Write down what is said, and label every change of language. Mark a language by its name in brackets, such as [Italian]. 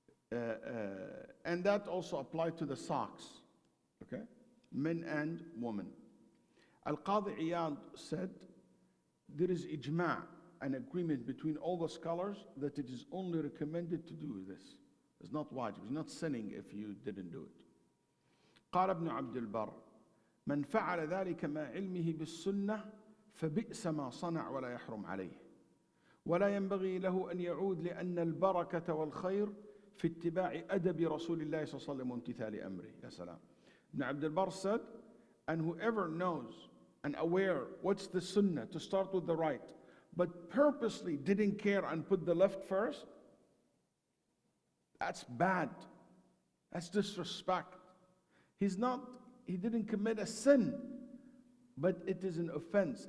[English] And that also applies to the socks, okay? Men and women. Al-Qadi Iyad said there is ijma', an agreement between all the scholars that it is only recommended to do this. It's not wajib, it's not sinning if you didn't do it. [Arabic] قال ابن عبد البر من فعل ذلك مع علمه بالسنة فبئس ما صنع ولا يحرم عليه ولا ينبغي له أن يعود لأن البركة والخير في اتباع أدب رسول الله صلى الله عليه وسلم وامتثال أمره. يا سلام. [English] Ibn Abdul Barr said, and whoever knows and aware what's the sunnah to start with the right, but purposely didn't care and put the left first, that's bad. That's disrespect. He didn't commit a sin, but it is an offense.